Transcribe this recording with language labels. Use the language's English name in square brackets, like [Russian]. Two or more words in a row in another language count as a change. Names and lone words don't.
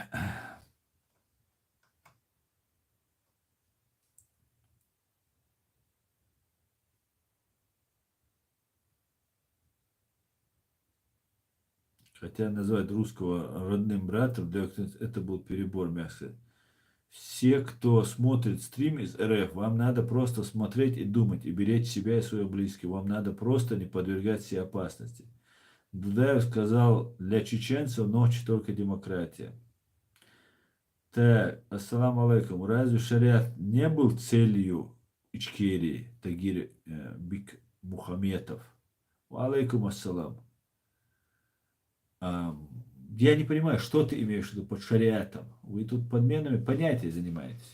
[Russian] Хотя назвать русского родным братом, это был перебор, мягко. Все, кто смотрит стрим из РФ, вам надо просто смотреть и думать, и беречь себя и своих близких. Вам надо просто не подвергать себе опасности. Дудаев сказал, для чеченцев ночь только демократия. Так, [Arabic] السلام عليكم. [Russian] Разве шариат не был целью Ичкерии, Тагир Бик Мухаметов. [Arabic] عليكم السلام. [Russian] А, Я не понимаю, что ты имеешь в виду под шариатом? Вы тут подменами понятий занимаетесь.